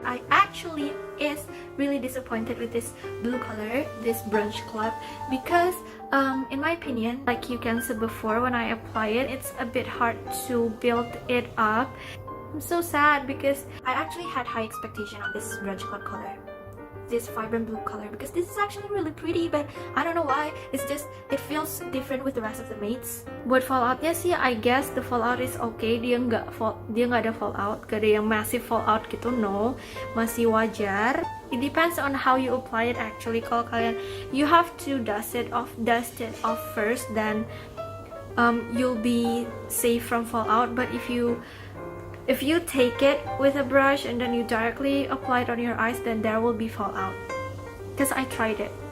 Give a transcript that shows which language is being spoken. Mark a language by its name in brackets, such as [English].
[English] I actually is really disappointed with this blue color, this brunch club, because in my opinion, like you can see before, when I apply it, it's a bit hard to build it up. I'm so sad because I actually had high expectation of this brunch club color, this vibrant blue color, because this is actually really pretty, but I don't know why. It's just, it feels different with the rest of the mates. [Indonesian] Buat falloutnya sih, [English] I guess the fallout is okay. [Indonesian] Dia nggak ada fallout, gak ada yang massive fallout gitu, no, masih wajar. [English] It depends on how you apply it actually. [Indonesian] Kalau kalian, [English] you have to dust it off first, then you'll be safe from fallout. But if you take it with a brush and then you directly apply it on your eyes, then there will be fallout. Because I tried it.